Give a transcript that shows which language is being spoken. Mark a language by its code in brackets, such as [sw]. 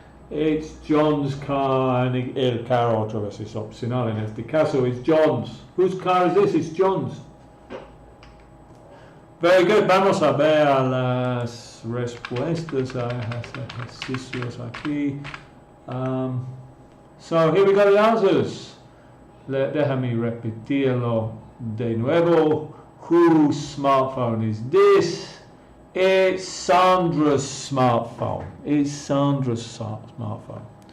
[en] It's John's car, and [es] el carro otra vez es opcional. En este caso, [en] it's John's. Whose car is this? It's John's. Very good. [es] Vamos a ver las respuestas a ejercicios aquí. [en] So here we got the answers. [es] Déjame repetirlo de nuevo. [en] Whose smartphone is this? It's Sandra's smartphone. It's Sandra's smartphone.